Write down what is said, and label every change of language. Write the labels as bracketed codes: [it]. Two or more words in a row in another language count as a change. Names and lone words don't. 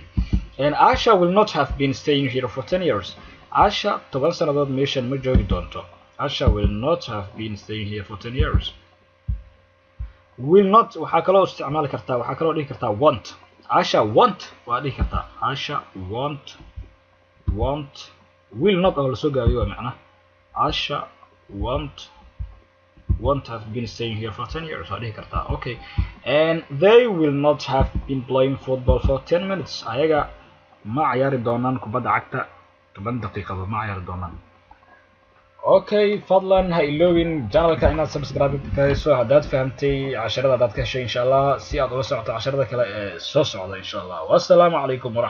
[en] Asha will not have been staying here for 10 years. [so] Asha 10 sanadood meeshan ma joogi doonto. [en] Asha will not have been staying here for 10 years. Will not [so] waxaa kaloo isticmaali kartaa, waxaa kaloo dhihi kartaa want. Asha want waa dhihi kartaa. Asha [en] want will not [so] oo la soo gaabiyo macna. [en] Asha won't have been staying here for 10 years [so] waa dhihi kartaa. [en] Okay, and they will not have been playing football for 10 minutes. [so] ayaga ma ciyaari doonaan kubadda cagta 10 daqiiqadood ma ciyaari doonaan. Okay, fadlan ha iloobin channelka inaad subscribe garayso haddaad fahamtay casharada haddaad ka heshay [ar] إن شاء الله, [so] si aad ula socoto casharada kale ee soo socda [ar] إن شاء الله.